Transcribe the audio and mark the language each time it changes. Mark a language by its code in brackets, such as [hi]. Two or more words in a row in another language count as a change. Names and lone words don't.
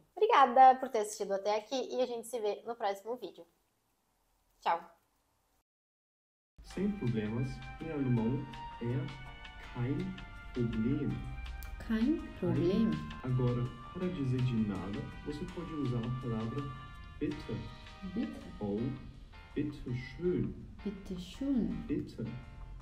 [pt] Obrigada por ter assistido até aqui e a gente se vê no próximo vídeo. Tchau! Sem problemas em alemão é [de] kein Problem. Kein Problem. [pt] Agora, para dizer de nada, você pode usar a palavra bitte [de] Bitte. ou bitte schön. Bitte schön. Bitte.